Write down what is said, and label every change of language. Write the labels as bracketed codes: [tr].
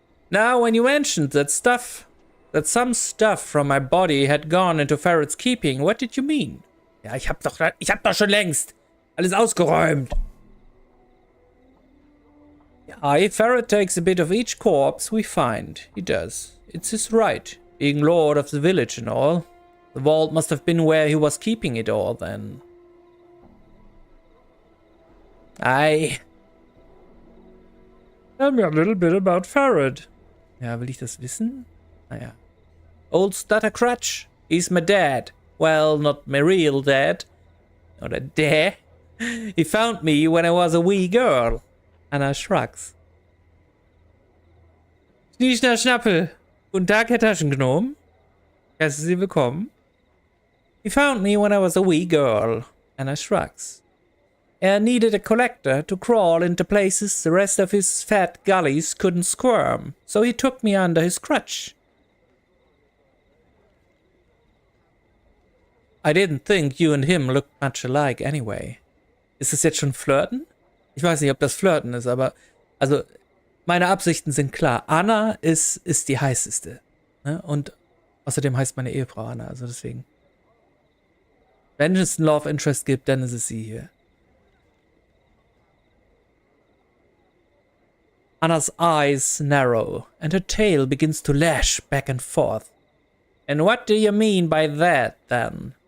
[en] Now, when you mentioned that some stuff from my body had gone into Ferret's keeping, what did you mean? [de] Ja, ich hab doch schon längst alles ausgeräumt. [en] Aye, Ferret takes a bit of each corpse we find. He does. It's his right. Being lord of the village and all. The vault must have been where he was keeping it all then. Aye. Tell me a little bit about Ferret. [de] Ja, will ich das wissen? Naja. [en] Old Stuttercrutch. He's my dad. Well, not my real dad. [de] Oder der. [en] He found me when I was a wee girl. Anna shrugs. [de] Schnieschner Schnappel. Guten Tag, Herr Taschengnom. Herzlich Sie willkommen. [en] He found me when I was a wee girl. Anna shrugs. Er needed a collector to crawl into places the rest of his fat gullies couldn't squirm, so he took me under his crutch. I didn't think you and him looked much alike anyway. [de] Ist das jetzt schon Flirten? Ich weiß nicht, ob das Flirten ist, aber also meine Absichten sind klar. Anna ist die heißeste. Ne? Und außerdem heißt meine Ehefrau Anna, also deswegen. Wenn es einen Love Interest gibt, dann ist es sie hier. [en] Anna's eyes narrow, and her tail begins to lash back and forth. And what do you mean by that, then?